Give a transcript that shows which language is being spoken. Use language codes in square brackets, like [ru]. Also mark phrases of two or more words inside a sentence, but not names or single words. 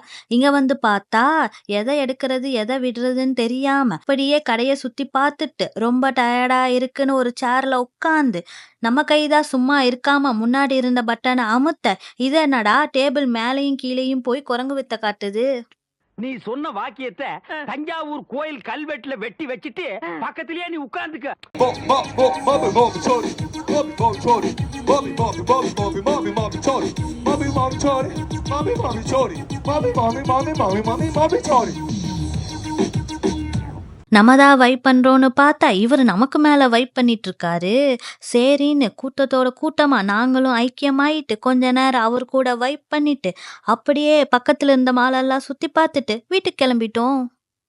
[ta] இங்க வந்து பார்த்தா, எத எடுக்கிறது, எத விடுறதுன்னு தெரியாம, அப்படியே கடைய சுத்தி பார்த்துட்டு, ரொம்ப டயர்டா இருக்குன்னு ஒரு சேர்ல உட்காந்து, நம்ம கை தான் சும்மா இருக்காம முன்னாடி இருந்த பட்டன அமுத்த, இது என்னடா டேபிள் மேலயும் கீழயும் போய் குரங்கு வித்த காட்டுது. நீ சொன்ன வாக்கியத்தை தஞ்சாவூர் கோயில் கல்வெட்டுல வெட்டி வச்சிட்டு பக்கத்திலேயே நீ உட்கார்ந்துக்க. Bobby, Bobby, Tony. Bobby, Bobby, Tony. Bobby, Bobby, Bobby, Bobby, Bobby, Bobby, Tony. Bobby, Bobby, Tony. Bobby, Bobby, Tony. Bobby, Bobby, Bobby, Bobby, Bobby, Bobby, Tony. நம்ம தான் வைப் பண்றோம்னு பார்த்தா, இவரு நமக்கு மேல வைப் பண்ணிட்டு இருக்காரு. சரின்னு கூட்டத்தோட கூட்டமா நாங்களும் ஐக்கியமாயிட்டு, கொஞ்ச நேரம் அவர் கூட வைப் பண்ணிட்டு, அப்படியே பக்கத்துல இருந்த மாலெல்லாம் சுத்தி பார்த்துட்டு வீட்டுக்கு கிளம்பிட்டோம்.